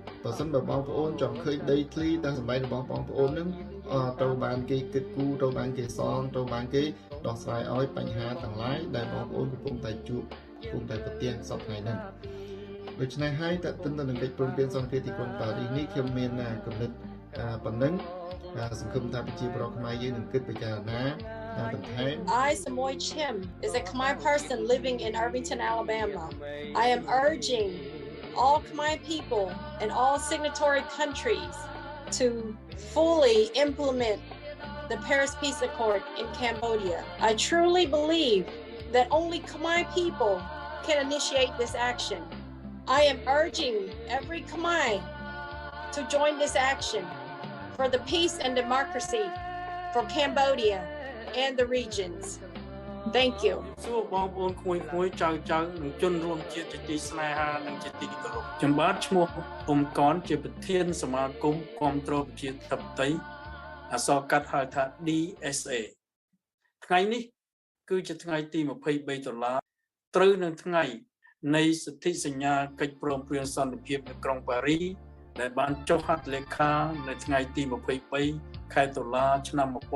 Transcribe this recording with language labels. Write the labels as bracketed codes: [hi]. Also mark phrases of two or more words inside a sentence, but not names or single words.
[km] បើសិនបើបងប្អូនចង់ឃើញដីធ្លីតាមសម្បែងរបស់បងប្អូនហ្នឹងត្រូវបានគេគិតគូរត្រូវបានគេសងត្រូវបានគេដោះស្រាយឲ្យបញ្ហាទាំងឡាយដែលបងប្អូនកំពុងតែជួបកំពុងតែប្រទះសពថ្ងៃហ្នឹងដូច្នេះហើយតើទន្ទឹមនឹងកិច្ចព្រមព្រៀងសន្តិភាពទីក្រុងប៉ារីសនេះខ្ញុំមានគំនិតប៉ុណ្ណឹងសង្ឃឹមថាប្រជាពលរដ្ឋខ្មែរយើងនឹងគិតពិចារណា [en] I, Samoy Chim, is a Khmer person living in Irvington, Alabama. I am urging all Khmer people and all signatory countries to fully implement the Paris Peace Accord in Cambodia. I truly believe that only Khmer people can initiate this action. I am urging every Khmer to join this action for the peace and democracy for Cambodia and the regions. Thank you. [km] សួរបងប្អូនក្មួយៗចៅនិងជនរួមជាតិជាទីស្នេហានិងជាទីគោរពខ្ញុំបាទឈ្មោះអ៊ុំកនជាប្រធានសមាគមគាំទ្រប្រជាធិបតេយ្យអក្សរកាត់ហៅថា DSA ថ្ងៃនេះគឺជាថ្ងៃទី23ដុល្លារត្រូវនឹងថ្ងៃនៃសន្ធិសញ្ញាកិច្ចព្រមព្រៀងសន្តិភាពនៅក្រុងប៉ារីសដែលបានចុះហត្ថលេខានៅថ្ងៃទី23ខែតុលាឆ្នាំ